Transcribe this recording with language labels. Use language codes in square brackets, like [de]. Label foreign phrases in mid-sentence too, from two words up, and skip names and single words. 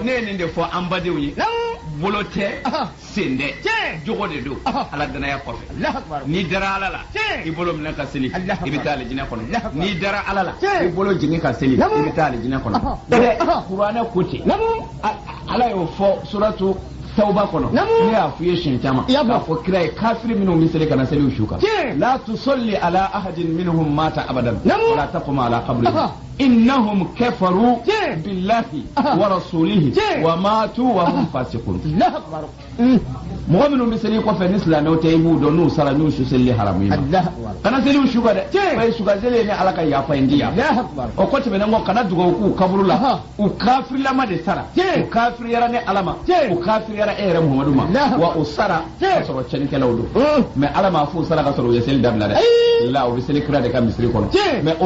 [bm] ne ye nin de fɔ an badenw ye bolo tɛ sen dɛ jogo de don ala danaya kɔfɛ n'i dara ala la i bolo minɛ ka seli i bɛ taa alijinɛ kɔnɔ n'i dara ala la i bolo jigin ka seli i bɛ taa alijinɛ kɔnɔ kuranɛ ko ten ala y'o fɔ suratu tawba kɔnɔ ne y'a f'i ye siɲɛ caman k'a fɔ kira ye kafiri minnu bɛ seli ka na seliw su kan la [ar] تصل على أحد منهم مات أبدا ولا تقم على قبره إنهم كفروا بالله ورسوله وماتوا وهم فاسقون [bm] mɔgɔ minnu bɛ seli kɔfɛ ni silamɛw tɛ i b'u dɔn n'u sara n'u su seli haramu ye kana seliw su kan dɛ o ye suka seli ni ala ka yafa in di yan o ko tɛmɛnen kɔ kana dugawu k'u kaburu la u kafirilama de sara u kafiriyara ni ala ma u kafiriyara e yɛrɛ muhamadu ma wa o sara ka sɔrɔ cɛnikɛlaw don mɛ ala m'a fɔ sara ka sɔrɔ u ye seli dabila dɛ la u bɛ seli kira de ka misiri kɔnɔ mɛ o